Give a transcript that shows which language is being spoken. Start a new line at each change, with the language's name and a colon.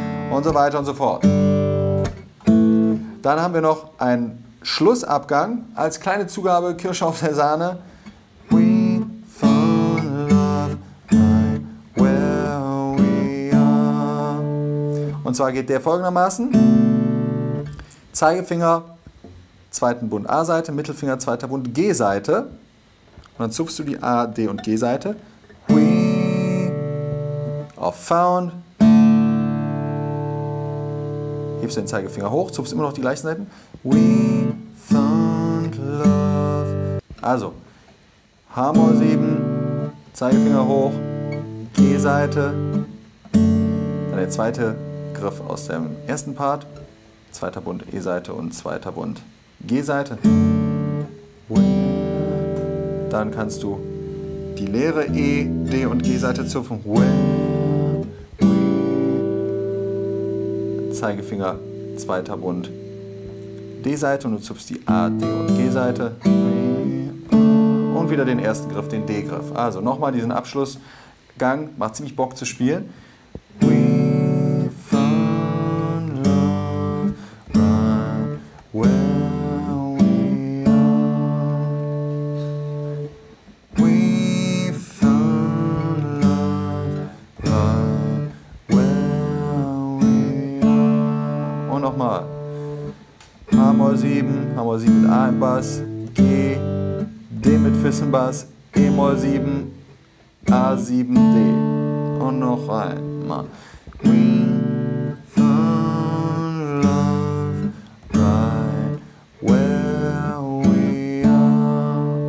German: Und so weiter und so fort. Dann haben wir noch einen Schlussabgang als kleine Zugabe, Kirsche auf der Sahne.
English: We found love right where we are.
German: Und zwar geht der folgendermaßen. Zeigefinger, zweiten Bund A-Seite, Mittelfinger, zweiter Bund G-Seite. Und dann zupfst du die A, D und G-Seite. We auf Found. Hebst den Zeigefinger hoch, zupfst immer noch die gleichen Seiten.
English: We found love.
German: Also, H-Moll 7, Zeigefinger hoch, G-Seite. Dann der zweite Griff aus dem ersten Part. Zweiter Bund E-Seite und zweiter Bund G-Seite. Dann kannst du die leere E, D und G-Seite zupfen. Zeigefinger, zweiter Bund D-Seite und du zupfst die A, D und G-Seite. Und wieder den ersten Griff, den D-Griff. Also nochmal diesen Abschlussgang, macht ziemlich Bock zu spielen.
English: We found love right where we are. We found love right where we are.
German: Und nochmal. H-Moll 7, H-Moll 7 mit A im Bass, G, D mit Fissenbass, E-Moll 7, A7, D. Und noch einmal.
English: We found love right where we are.